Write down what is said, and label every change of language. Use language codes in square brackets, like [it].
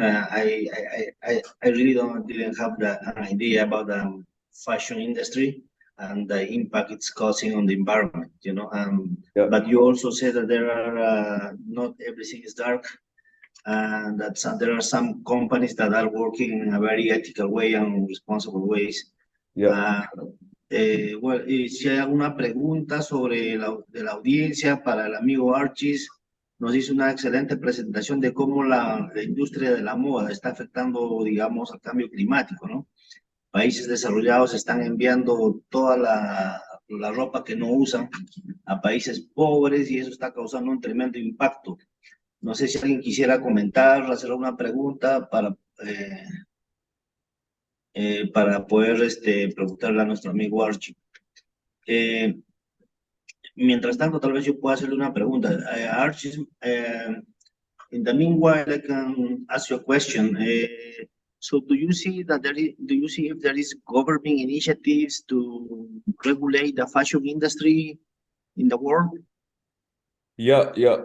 [en] I really didn't have an idea about the fashion industry and the impact it's causing on the environment. Yeah. But you also said that there are not everything is dark, and that there are some companies that are working in a very ethical way and responsible ways. Yeah. [es] Bueno, si hay alguna pregunta de la audiencia para el amigo Archis, nos hizo una excelente presentación de cómo la industria de la moda está afectando, digamos, al cambio climático, ¿no? Países desarrollados están enviando toda la ropa que no usan a países pobres y eso está causando un tremendo impacto. No sé si alguien quisiera comentar, hacer una pregunta para poder preguntarle a nuestro amigo Archie. Mientras tanto, tal vez yo pueda hacerle una pregunta. [en] Archie, in the meanwhile, I can ask you a question. So do you see that do you see if there is government initiatives to regulate the fashion industry in the world? Yeah.